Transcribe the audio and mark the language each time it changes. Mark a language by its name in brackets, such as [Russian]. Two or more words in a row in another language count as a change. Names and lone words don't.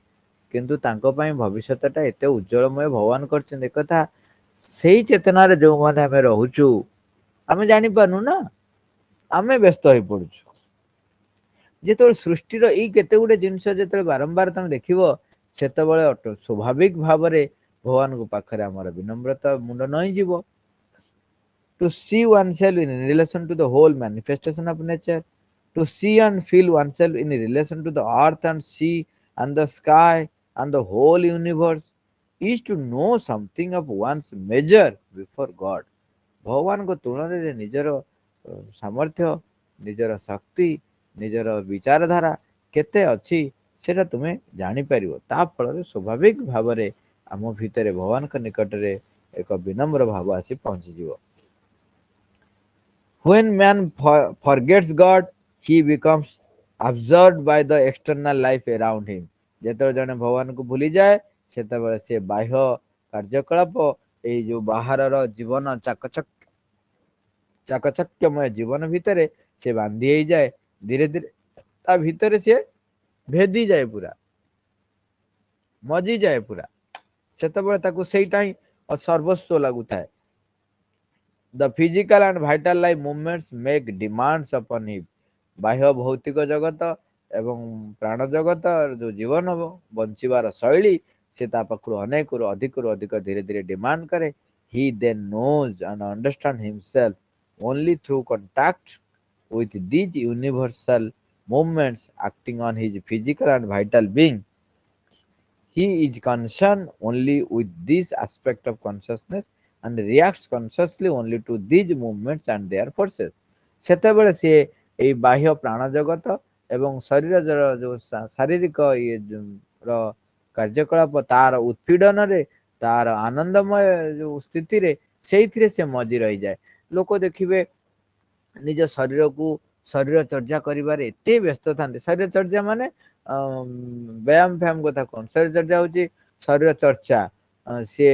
[Odia] କିନ୍ତୁ ତାଙ୍କ ପାଇଁ ଭବିଷ୍ୟତ ଟା ଏତେ ଉଜ୍ଜଳମୟ ଭଗବାନ କରିଛନ୍ତି ଏକଥା ସେଇ ଚେତନାରେ ଯୋଉମାନେ ଆମେ ରହୁଛୁ ଆମେ ଜାଣିପାରୁନୁ ନା ଆମେ ବ୍ୟସ୍ତ ହେଇ ପଡୁଛୁ। ଯେତେବେଳେ ସୃଷ୍ଟିର ଏଇ କେତେ ଗୁଟେ ଜିନିଷ ଯେତେବେଳେ ବାରମ୍ବାର ତମେ ଦେଖିବ ସେତେବେଳେ ସ୍ୱାଭାବିକ ଭାବରେ ଭଗବାନଙ୍କ ପାଖରେ ଆମର ବିନମ୍ରତା ମୁଣ୍ଡ ନଇଁଯିବ। [English] To see oneself in relation to the whole manifestation of nature, to see and feel oneself in relation to the earth and sea and the sky and the whole universe is to know something of one's measure before God. [Odia] ଭଗବାନଙ୍କ ତୁଳନାରେ ନିଜର ସାମର୍ଥ୍ୟ ନିଜର ଶକ୍ତି ନିଜର ବିଚାରଧାରା କେତେ ଅଛି ସେଟା ତୁମେ ଜାଣିପାରିବ ତା ଫଳରେ ସ୍ୱାଭାବିକ ଭାବରେ ଆମ ଭିତରେ ଭଗବାନଙ୍କ ନିକଟରେ ଏକ ବିନମ୍ର ଭାବ ଆସି ପହଞ୍ଚିଯିବ। [English] When man forgets God, he becomes absorbed by the external life around him. [Odia] ଯେତେବେଳେ ଜଣେ ଭଗବାନଙ୍କୁ ଭୁଲିଯାଏ ସେତେବେଳେ ସେ ବାହ୍ୟ କାର୍ଯ୍ୟକଳାପ ଏଇ ଯୋଉ ବାହାରର ଜୀବନ ଚାକଚକ୍ୟମୟ ଜୀବନ ଭିତରେ ସେ ବାନ୍ଧି ହେଇଯାଏ ଧୀରେ ଧୀରେ ତା ଭିତରେ ସିଏ ଭେଦି ଯାଏ ପୁରା ମଜିଯାଏ ପୁରା ସେତେବେଳେ ତାକୁ ସେଇଟା ହିଁ ସର୍ବସ୍ୱ ଲାଗୁଥାଏ। [English] The physical and vital life movements make demands upon him. [Odia] ବାହ୍ୟ ଭୌତିକ ଜଗତ ଏବଂ ପ୍ରାଣ ଜଗତ ଯୋଉ ଜୀବନ ବଞ୍ଚିବାର ଶୈଳୀ ସେ ତା ପାଖରୁ ଅନେକରୁ ଅଧିକ ଧୀରେ ଧୀରେ ଡିମାଣ୍ଡ କରେ। [English] He then knows and understands himself only through contact with these universal movements acting on his physical and vital being. He is concerned only with this aspect of consciousness and reacts consciously only to these movements and their forces. [Odia] ସେତେବେଳେ ସିଏ ଏଇ ବାହ୍ୟ ପ୍ରାଣ ଜଗତ ଏବଂ ଶରୀରର ଯୋଉ ଶାରୀରିକ ର କାର୍ଯ୍ୟକଳାପ ତାର ଉତ୍ପୀଡନରେ ତାର ଆନନ୍ଦମୟ ଯୋଉ ସ୍ଥିତିରେ ସେଇଥିରେ ସେ ମଜି ରହିଯାଏ। ଲୋକ ଦେଖିବେ ନିଜ ଶରୀରକୁ ଶରୀର ଚର୍ଚ୍ଚା କରିବାରେ ଏତେ ବ୍ୟସ୍ତ ଥାନ୍ତି ଶରୀର ଚର୍ଚ୍ଚା ମାନେ ବ୍ୟାୟାମ ଫ୍ୟାୟାମ କଥା କଣ ଶରୀର ଚର୍ଚ୍ଚା ହଉଛି ଶରୀର ଚର୍ଚ୍ଚା ସିଏ